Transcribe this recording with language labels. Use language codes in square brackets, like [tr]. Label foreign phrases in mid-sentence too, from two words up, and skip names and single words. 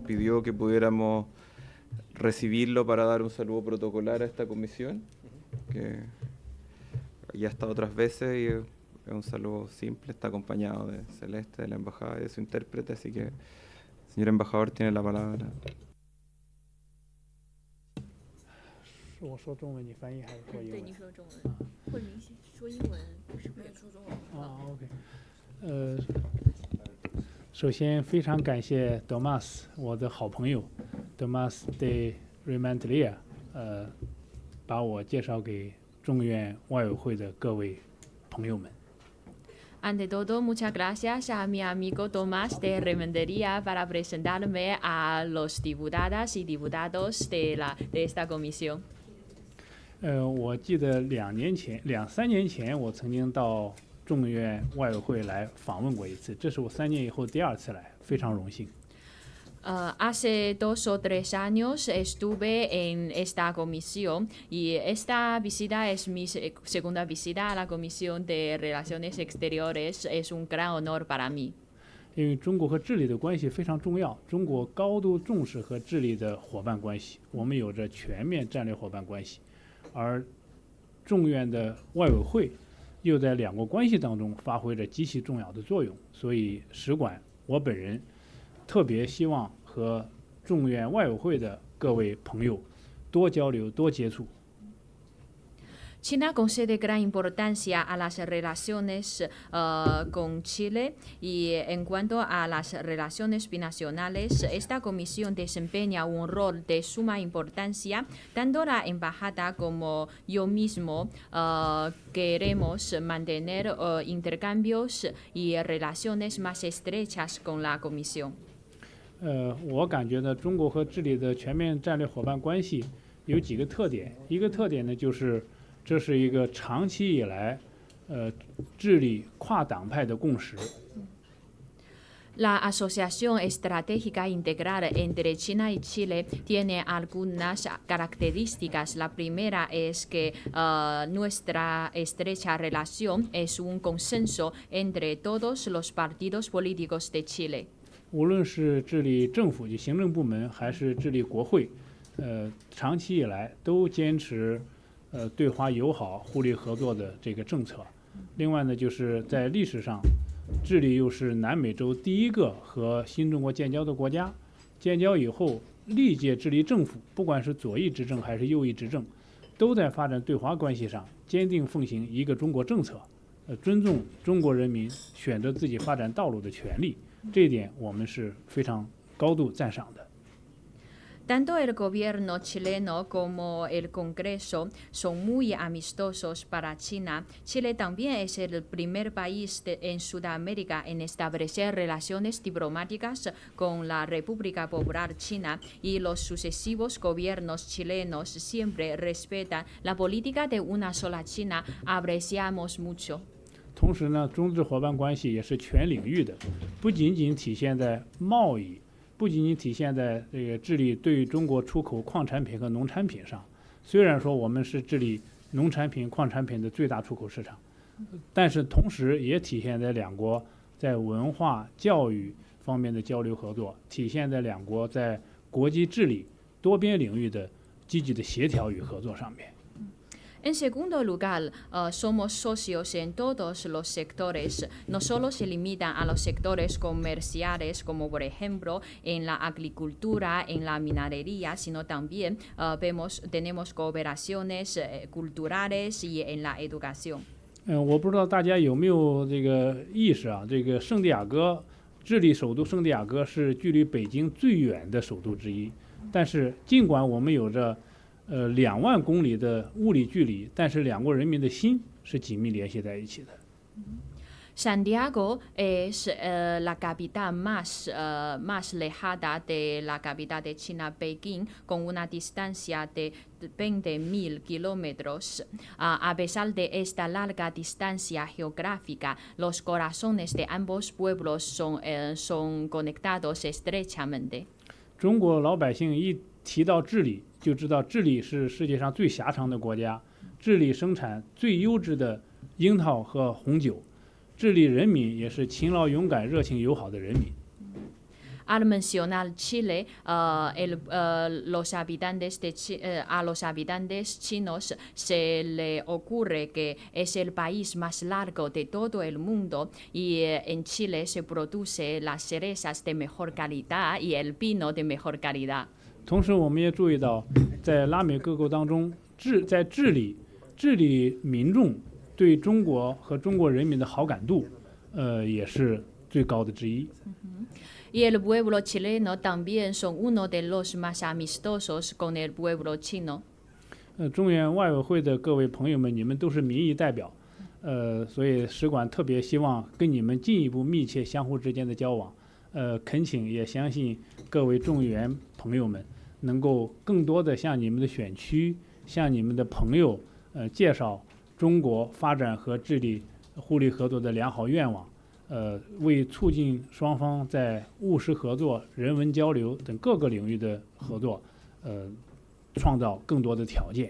[es] pidió que pudiéramos recibirlo para dar un saludo protocolar a esta comisión, que ya ha estado otras veces y es un saludo simple, está acompañado de Celeste, de la embajada y de su intérprete, así que, señor embajador, tiene la palabra. [zh] 是我说中文，你翻译还是说英文？对，你说中文，或者你说英文，不是说中文。啊，OK， 首先非常感谢 Domas 我的好朋友 Domas de Rementeria 把我介绍给众院外委会的各位朋友们。 [es] Ante todo, muchas gracias a mi amigo Tomás de Rementería para presentarme a los diputadas y diputados de esta comisión. [zh] 我记得两三年前，我曾经到众院外委会来访问过一次，这是我3年以后第2次来，非常荣幸。 [es] Hace 2 o 3 años estuve en esta comisión y esta visita es mi segunda visita a la Comisión de Relaciones Exteriores. Es un gran honor para mí. [zh] 因为中国和智利的关系非常重要，中国高度重视和智利的伙伴关系，我们有着全面战略伙伴关系，而众院的外委会又在两国关系当中发挥着极其重要的作用，所以使馆我本人特别希望和众院外委会的各位朋友多交流、多接触。 [es] China concede gran importancia a las relaciones con Chile y en cuanto a las relaciones binacionales, esta comisión desempeña un rol de suma importancia. Tanto la embajada como yo mismo queremos mantener intercambios y relaciones más estrechas con la comisión. [zh] 我感觉呢，中国和智利的全面战略伙伴关系有几个特点。一个特点呢，就是这是一个长期以来，智利跨党派的共识。 [es] La asociación estratégica integral entre China y Chile tiene algunas características. La primera es que nuestra estrecha relación es un consenso entre todos los partidos políticos de Chile. [zh] 无论是智利政府就行政部门，还是智利国会，长期以来都坚持对华友好、互利合作的这个政策。另外呢，就是在历史上，智利又是南美洲第一个和新中国建交的国家。建交以后，历届智利政府，不管是左翼执政还是右翼执政，都在发展对华关系上坚定奉行一个中国政策，尊重中国人民选择自己发展道路的权利。这一点我们是非常高度赞赏的。 [es] Tanto el gobierno chileno como el Congreso son muy amistosos para China. Chile también es el primer país en Sudamérica en establecer relaciones diplomáticas con la República Popular China y los sucesivos gobiernos chilenos siempre respetan la política de una sola China. Apreciamos mucho. [zh] 同时呢，中智伙伴关系也是全领域的，不仅仅体现在贸易，不仅仅体现在这个智利对中国出口矿产品和农产品上。虽然说我们是智利农产品、矿产品的最大出口市场，但是同时也体现在两国在文化、教育方面的交流合作，体现在两国在国际治理、多边领域的积极的协调与合作上面。 [es] En segundo lugar, somos socios en todos los sectores. No solo se limitan a los sectores comerciales, como por ejemplo en la agricultura, en la minería, sino también tenemos cooperaciones culturales y en la educación. [zh] 我不知道大家有没有这个意识啊？这个圣地亚哥，智利首都圣地亚哥是距离北京最远的首都之一，但是尽管我们有着2万公里的物理距离，但是两国人民的心是紧密联系在一起的。 [es] Santiago es la capital más lejana de la capital de China, Pekín, con una distancia de 20.000 kilómetros. A pesar de esta larga distancia geográfica, los corazones de ambos pueblos son conectados estrechamente. [zh] 中国老百姓一提到智利，就知道智利是世界上最狭长的国家，智利生产最优质的樱桃和红酒，智利人民也是勤劳、勇敢、热情、友好的人民。 [es] Al mencionar Chile, a los habitantes chinos se le ocurre que es el país más largo de todo el mundo y en Chile se produce las cerezas de mejor calidad y el vino de mejor calidad. [zh] 同时，我们也注意到，在拉美各国当中，在智利民众对中国和中国人民的好感度，也是最高的之一。 [es] Y el pueblo chileno también son uno de los más amistosos con el pueblo chino. [zh] 中原外委会的各位朋友们，你们都是民意代表，所以使馆特别希望跟你们进一步密切相互之间的交往，恳请也相信各位中原朋友们能够更多的向你们的选区、向你们的朋友，介绍中国发展和治理互利合作的良好愿望，为促进双方在务实合作、人文交流等各个领域的合作，创造更多的条件。